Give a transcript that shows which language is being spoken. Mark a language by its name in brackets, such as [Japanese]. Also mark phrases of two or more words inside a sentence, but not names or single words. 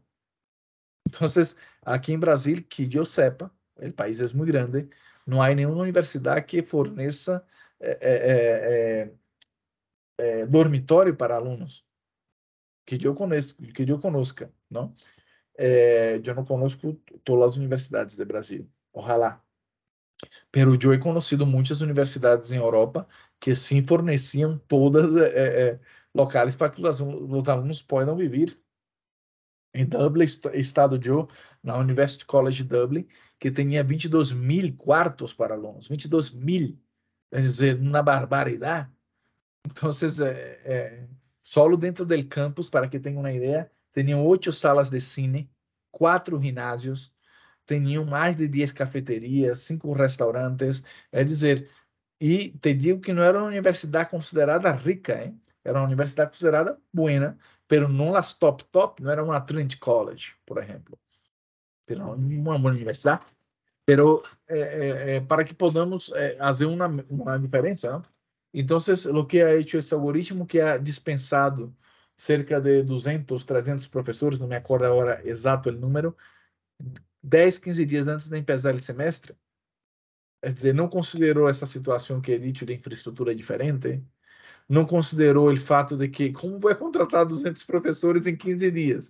[Portuguese] Então, aqui em Brasil, que eu sepa, o país é muito grande, não há nenhuma universidade que forneça dormitório para alunos que eu conozca, não? Eu não conosco todas as universidades do Brasil, ojalá. Pero eu he conhecido muitas universidades em Europa que sim forneciam todas locais para que os alunos possam viver. Em Dublin, estado na University College Dublin, que tinha 22.000 quartos para alunos, 22.000, quer dizer, uma barbaridade. Então, solo dentro do campus, para que tenham uma ideia, tinham 8 salas de cine, 4 ginásios, tinham mais de 10 cafeterias, 5 restaurantes, é dizer, e te digo que não era uma universidade considerada rica, hein? Era uma universidade considerada [Spanish] buena, pero [Portuguese] não as top, não era uma Trinity College, por exemplo. Pero uma boa universidade, pero para que podamos fazer uma diferença, não? Então, o que [Spanish] ha hecho [Portuguese] esse algoritmo que ha dispensado cerca de 200, 300 professores, não me acordo agora exato o número, 10, 15 dias antes de começar o semestre. É dizer, não considerou essa situação que é dito de infraestrutura diferente, não considerou o fato de que, como vai contratar 200 professores em 15 dias?